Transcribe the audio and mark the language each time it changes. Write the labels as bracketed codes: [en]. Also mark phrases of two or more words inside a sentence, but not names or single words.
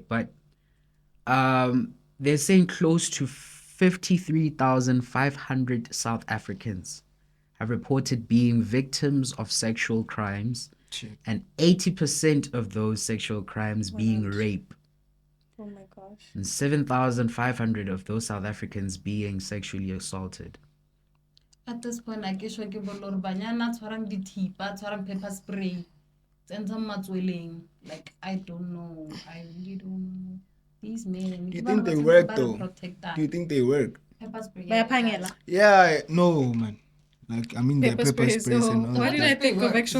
[en] But they're saying close to 53,500 South Africans have reported being victims of sexual crimes, Shit. and 80% of those sexual crimes being rape, Oh my gosh. and 7,500 of those South Africans being sexually assaulted. At this point, I guess we give a lot of banyana, [st] twarang dithipa, twarang [en] pepper spray, and some matswelling. Like, I don't know. I really don't know. These men. Do you think they work though? Protect that. Do you think they work? Pepper spray. [zu] Bayaphangela. [en] Yeah, no, man. Like, I mean, the Pepper pepper sprays. sprays and Oh, all why that. did I think of actual